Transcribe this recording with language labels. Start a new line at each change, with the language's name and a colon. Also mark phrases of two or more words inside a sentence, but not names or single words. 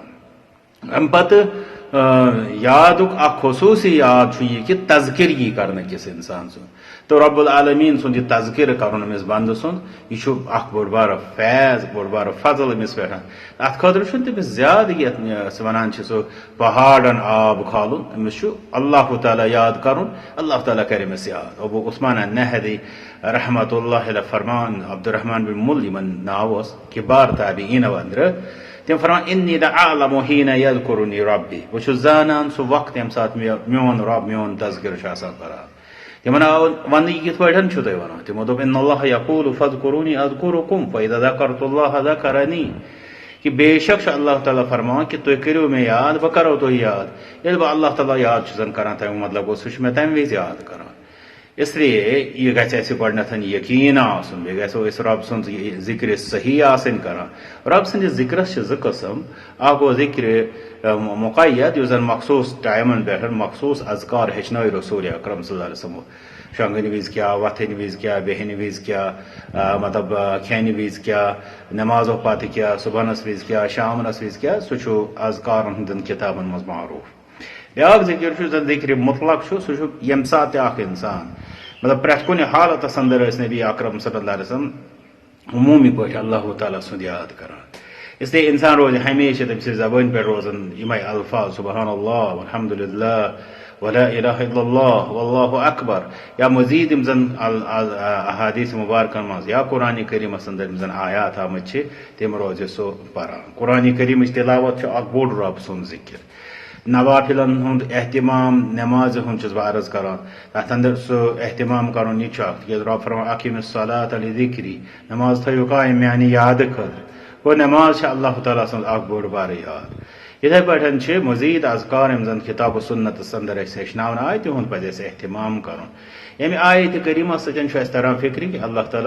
Kashmiri: امہِ پتہٕ یادُک اکھ خصوٗصی یاد چھُ یہِ کہ تذکر یی کرنہٕ کِس انسان سُنٛد تو
Arabic: رب العالمیٖن
Kashmiri: سُنٛد یہِ تذکر کرُن أمِس بنٛدٕ سُنٛد یہِ چھُ اکھ بوٚڑ بارٕ فیض بوٚڑ بارٕ فضل أمِس پٮ۪ٹھ. اتھ خٲطرٕ چھُنہٕ تٔمِس زیادٕ یتھ ونان چھِ سُہ پہاڑن آب کھالُن أمِس چھُ اللہ تعالیٰ یاد کرُن اللہ تعالیٰ کرِ أمِس یاد. ابو عثمان النہدی
Arabic: رحمۃ اللہ علیہ
Kashmiri: فرمان عبدالرحمان بن مل یمن ناو اوس کبار تابعیٖنو اندرٕ تم فرمان
Arabic: انی لأعلم حین یذکرنی ربی
Kashmiri: بہٕ چھُس زانان سُہ وقت ییٚمہِ ساتہٕ میون رب میون تذکر چھُ آسان کران. تمن آو وننہٕ یہِ کِتھ پٲٹھۍ چھُو تُہۍ ونان تِمو دوٚپ
Arabic: ان اللہ یقول فاذکرونی اذکرکم فاذا ذکرت اللہ ذکرنی
Kashmiri: کہ بے شک چھُ اللہ تعالیٰ فرمان کہ تُہۍ کٔرِو مےٚ یاد بہٕ کرو تُہۍ یاد. ییٚلہِ بہٕ اللہ تعالیٰ یاد چھُسن کران تمیُک مطلب گوٚو سُہ چھُ مےٚ تمہِ وِزِ یاد کران.
Urdu: اس لیے
Kashmiri: یہ گژھِ اَسہِ گۄڈنٮ۪تھ یقین آسُن بیٚیہِ گژھو أسۍ رۄب سُنٛد ذِکرِ صحیح آسٕنۍ کران رۄب سٕنٛدِس ذِکرس چھِ زٕ قٕسم اکھ گوٚو ذِکرِ مُقید یُس زن مخصوٗص ٹایمن پٮ۪ٹھ مخصوٗص اذکار ہیٚچھنٲے رسوٗل اکرم
Arabic: صلی اللہ علیہ وسلمو
Kashmiri: شۄنٛگنہٕ وِزِ کیٛاہ وۄتھٕنۍ وِزِ کیٛاہ بیٚہنہٕ وِزِ کیٛاہ مطلب کھٮ۪نہٕ وِزِ کیٛاہ نٮ۪مازو پتہٕ کیٛاہ صبحنس وِزِ کیٛاہ شامنس وِزِ کیٛاہ سُہ چھُ اذکارن ہٕنٛدٮ۪ن کِتابن منٛز معروٗف بیٛاکھ ذِکر چھُ زن ذِکرِ مُطلق چھُ سُہ چھُ ییٚمہِ ساتہٕ تہِ اکھ اِنسان مطلب پرٛٮ۪تھ کُنہِ حالتس انٛدر ٲسۍ نبی اکرم
Arabic: صلی اللہ علیہ وسلم
Kashmiri: عموٗمی پٲٹھۍ اللہ تعالیٰ سُنٛد یاد کران
Urdu: اس لیے
Kashmiri: انسان روزِ ہمیشہ تٔمۍ سٕنٛزِ زبٲنۍ پٮ۪ٹھ روزن یِمے الفاظ
Arabic: سبحان اللہ الحمدللہ ولا الہ الا اللہ واللہ اکبر
Kashmiri: یا مزید یِم زن احادیث مبارکن منٛز یا قرآنِ کریٖمس انٛدر یِم زن آیات آمٕتۍ چھِ تِم روزِ سُہ پران قرآنِ کریٖمٕچ تِلاوت چھُ اکھ بوٚڑ رۄب سُنٛد ذِکر نوافلن ہُنٛد احتمام نٮ۪مازِ ہُنٛد چھُس بہٕ عرض کران تتھ انٛدر سُہ احتمام کرُن یہِ چھُ اکھ تِکیٛازِ رۄب فرمان
Arabic: اقیٖمِ الصلاۃ لِذِکری
Kashmiri: نٮ۪ماز تھٲیِو قایِم میانہِ یادٕ خٲطرٕ گوٚو نٮ۪ماز چھِ اللہ تعالیٰ سٕنٛز اکھ بٔڑ بارٕ یاد یِتھے پٲٹھۍ چھِ مزیٖد اذکار یِم زن کِتاب و سُنتس انٛدر اَسہِ ہیٚچھناونہٕ آیہِ تِہُنٛد پزِ اَسہِ احتمام کرُن ییٚمہِ آیتہِ کریٖمس سۭتۍ چھُ اَسہِ تران فِکرِ کہِ اللہ تعالیٰ